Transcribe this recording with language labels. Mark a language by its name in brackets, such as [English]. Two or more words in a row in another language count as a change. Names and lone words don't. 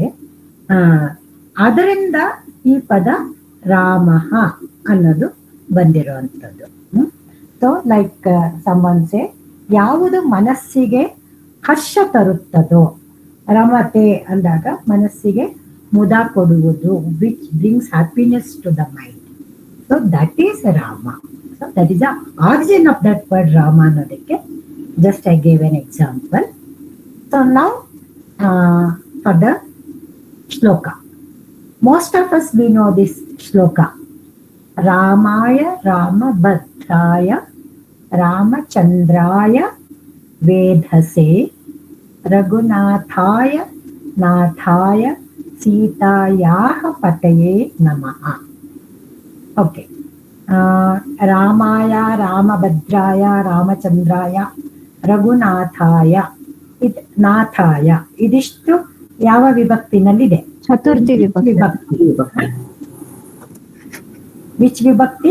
[Kannada] ಅದರಿಂದ ಈ ಪದ ರಾಮಃ ಅನ್ನೋದು ಬಂದಿರುವಂಥದ್ದು. [English] so like someone says, [Kannada] ಯಾವುದು ಮನಸ್ಸಿಗೆ ಹರ್ಷ ತರುತ್ತದೋ, ರಮತೆ ಅಂದಾಗ ಮನಸ್ಸಿಗೆ ಮುದ ಕೊಡುವುದು, [English] which brings happiness to the mind. So that is Rama. So that is the origin of that word Rama ಅನ್ನೋದಕ್ಕೆ just I gave an example. So now for the shloka. Most of us we know this shloka. [Sanskrit] रामाय रामभद्राय रामचन्द्राय वेधसे रघुनाथाय नाथाय सीतायाः पतये नमः. ಓಕೆ, ರಾಮಾಯ ರಾಮಭದ್ರಾಯ ರಾಮಚಂದ್ರಾಯ ರಘುನಾಥಾಯ, ನಾಥಾಯ, [Kannada] ಇದಿಷ್ಟು ಯಾವ ವಿಭಕ್ತಿನಲ್ಲಿದೆ? ಚತುರ್ಥಿ ವಿಭಕ್ತಿ. ವಿಚ್ ವಿಭಕ್ತಿ?